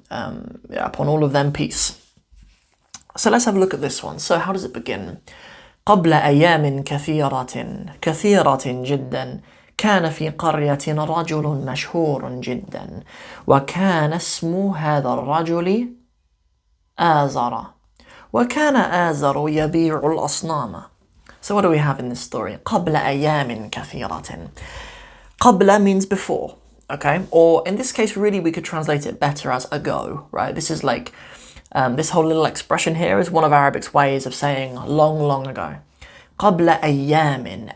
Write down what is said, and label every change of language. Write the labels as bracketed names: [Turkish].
[English] Upon all of them, peace. So let's have a look at this one. So how does it begin? [Arabic] قبل أيام كثيرة جدا كان في قرية رجل مشهور جدا وكان اسم هذا الرجل آزر وكان آزر يبيع الأصنام. [English] So what do we have in this story? [Arabic] قبل أيام كثيرة. [English] قبل means before, okay? Or in this case, really, we could translate it better as ago, right? This is like, this whole little expression here is one of Arabic's ways of saying long, long ago. [Arabic] قبل أيام.